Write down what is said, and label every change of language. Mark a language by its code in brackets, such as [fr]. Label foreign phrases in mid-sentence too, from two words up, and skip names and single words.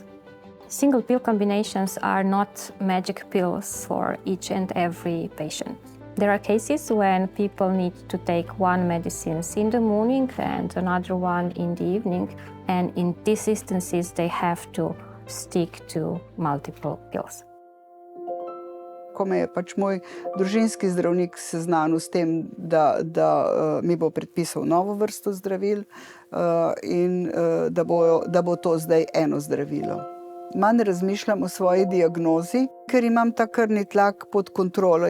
[en] Single pill combinations are not magic pills for each and every patient. There are cases when people need to take one medicine in the morning and another one in the evening, and in these instances they have to stick to multiple pills. [sl] Ko me je moj družinski zdravnik seznanil s tem, da mi bo predpisal novo vrsto zdravil in da bo to zdaj eno zdravilo. Manj razmišljam o svoji diagnozi, ker imam ta krvni tlak pod kontrolo.